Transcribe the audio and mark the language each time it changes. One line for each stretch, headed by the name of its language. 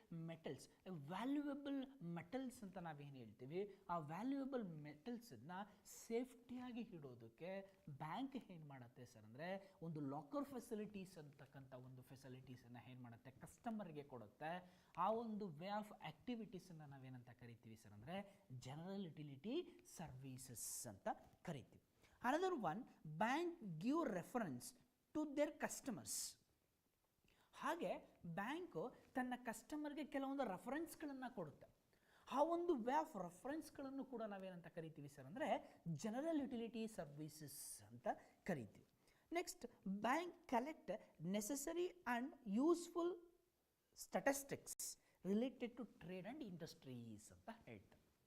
Kannada: Metals valuable metals ಅಂತ ನಾವೇನು ಹೇಳ್ತೀವಿ ಆ ವ್ಯಾಲ್ಯೂಯಬಲ್ ಮೆಟಲ್ಸನ್ನು ಸೇಫ್ಟಿಯಾಗಿ ಇಡೋದಕ್ಕೆ ಬ್ಯಾಂಕ್ ಏನು ಮಾಡುತ್ತೆ ಸರ್ ಅಂದರೆ ಒಂದು ಲಾಕರ್ ಫೆಸಿಲಿಟೀಸ್ ಅಂತಕ್ಕಂಥ ಒಂದು ಫೆಸಿಲಿಟೀಸನ್ನು ಏನು ಮಾಡುತ್ತೆ ಕಸ್ಟಮರ್ಗೆ ಕೊಡುತ್ತೆ. ಆ ಒಂದು ವೇ ಆಫ್ ಆ್ಯಕ್ಟಿವಿಟೀಸನ್ನು ನಾವೇನಂತ ಕರಿತೀವಿ ಸರ್ ಅಂದರೆ ಜನರಲ್ ಯುಟಿಲಿಟಿ ಸರ್ವೀಸಸ್ ಅಂತ ಕರಿತೀವಿ.
English: Another one, bank give reference to their customers.
Kannada: ಹಾಗೆ ಬ್ಯಾಂಕು ತನ್ನ ಕಸ್ಟಮರ್ಗೆ ಕೆಲವೊಂದು ರೆಫರೆನ್ಸ್ಗಳನ್ನು ಕೊಡುತ್ತೆ. ಆ ಒಂದು ವೇ ಆಫ್ ರೆಫರೆನ್ಸ್ಗಳನ್ನು ಕೂಡ ನಾವೇನಂತ ಕರಿತೀವಿ ಸರ್ ಅಂದರೆ ಜನರಲ್ ಯುಟಿಲಿಟಿ ಸರ್ವಿಸಸ್ ಅಂತ ಕರಿತೀವಿ.
English: next bank collect necessary and useful statistics related to trade and industries
Kannada: ಅಂತ ಹೇಳ್ತಾರೆ.